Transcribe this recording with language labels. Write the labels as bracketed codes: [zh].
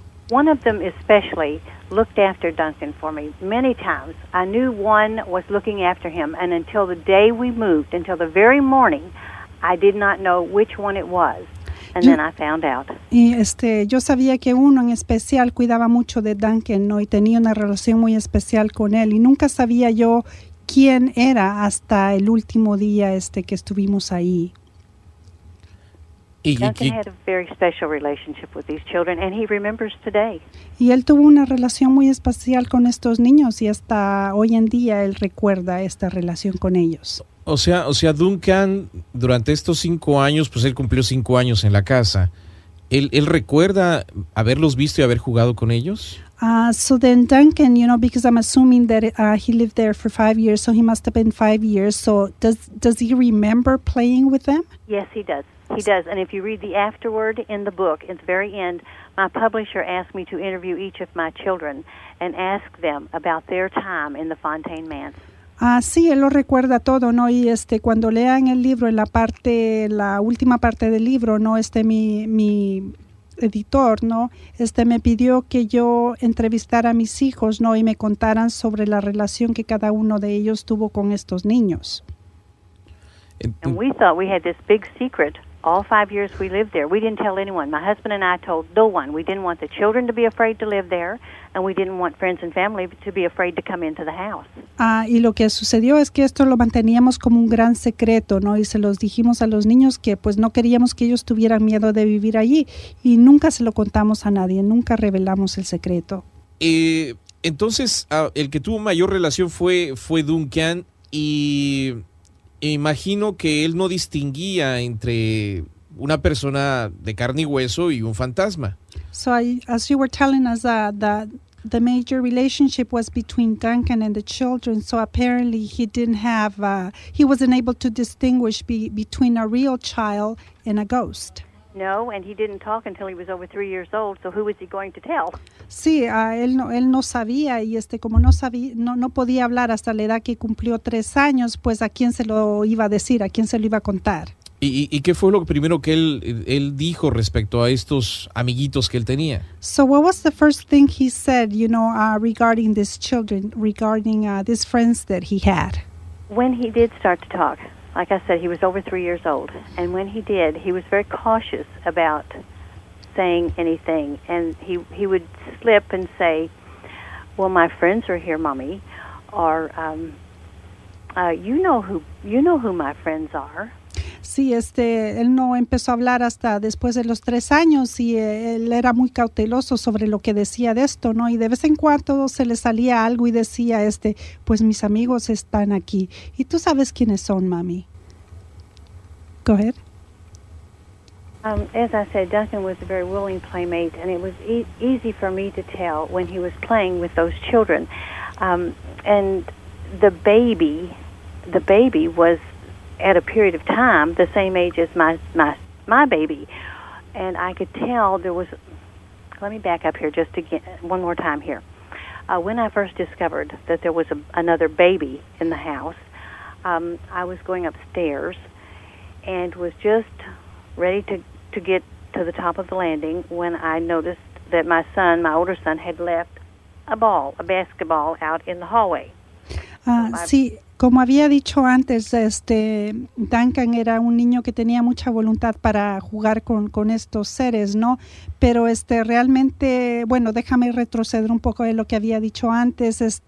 [en] One of them especially looked after Duncan for me many times. I knew one was looking after him, and until the day we moved, until the very morning, I did not know which one it was. And then I found out. [es] Y yo sabía que uno en especial cuidaba mucho de Duncan, ¿no? Y tenía una relación muy especial con él, y nunca sabía yo quién era hasta el último día que estuvimos ahí. [en] Duncan had a very special relationship with these children, and he remembers today. [es] Y él tuvo una relación muy especial con estos niños, y hasta hoy en día él recuerda esta relación con ellos. O sea, Duncan, durante estos 5 años, pues él cumplió 5 años en la casa. ¿Él recuerda haberlos visto y haber jugado con ellos? [en] So then Duncan, because I'm assuming that he lived there for 5 years, so he must have been 5 years. So does he remember playing with them? Yes, he does. He does. And if you read the afterword in the book, at the very end, my publisher asked me to interview each of my children and ask them about their time in the Fontaine Manse. [es] Sí, él lo recuerda todo, ¿no? Y cuando lean el libro, en la última parte del libro, ¿no? Mi editor, ¿no? Me pidió que yo entrevistara a mis hijos, ¿no? Y me contaran sobre la relación que cada uno de ellos tuvo con estos niños. [en] And we thought we had this big secret. All 5 years we lived there. We didn't tell anyone. My husband and I told no one. We didn't want the children to be afraid to live there, and we didn't want friends and family to be afraid to come into the house. [es] Y lo que sucedió es que esto lo manteníamos como un gran secreto, ¿no? Y se los dijimos a los niños que pues no queríamos que ellos tuvieran miedo de vivir allí, y nunca se lo contamos a nadie, nunca revelamos el secreto. Entonces, el que tuvo mayor relación fue Duncan. y imagino que él no distinguía entre una persona de carne y hueso y un fantasma. [en] So as you were telling us, the major relationship was between Duncan and the children. So apparently he wasn't able to distinguish between a real child and a ghost. No, and he didn't talk until he was over 3 years old, so who was he going to tell? [es] Sí, él no sabía, y como no sabía, no podía hablar hasta la edad que cumplió 3 años, pues a quién se lo iba a decir, a quién se lo iba a contar. ¿Y qué fue lo primero que él dijo respecto a estos amiguitos que él tenía? [en] So what was the first thing he said, regarding these children, regarding these friends that he had? When he did start to talk, like I said, he was over 3 years old, and when he did, he was very cautious about saying anything, and he would slip and say, "Well, my friends are here, Mommy," or you know who my friends are. [es] Sí, él no empezó a hablar hasta después de los 3 años, y él era muy cauteloso sobre lo que decía de esto, ¿no? Y de vez en cuando se le salía algo y decía, pues mis amigos están aquí. Y tú sabes quiénes son, mami. [en] Go ahead. As I said, Duncan was a very willing playmate, and it was easy for me to tell when he was playing with those children. And the baby was at a period of time the same age as my baby, and I could tell there was. Let me back up here just again one more time here. When I first discovered that there was another baby in the house, I was going upstairs and was just ready to get to the top of the landing when I noticed that my older son, had left a basketball out in the hallway. [es] Sí, como había dicho antes, Duncan era un niño que tenía mucha voluntad para jugar con estos seres, ¿no? Pero realmente, bueno, déjame retroceder un poco de lo que había dicho antes.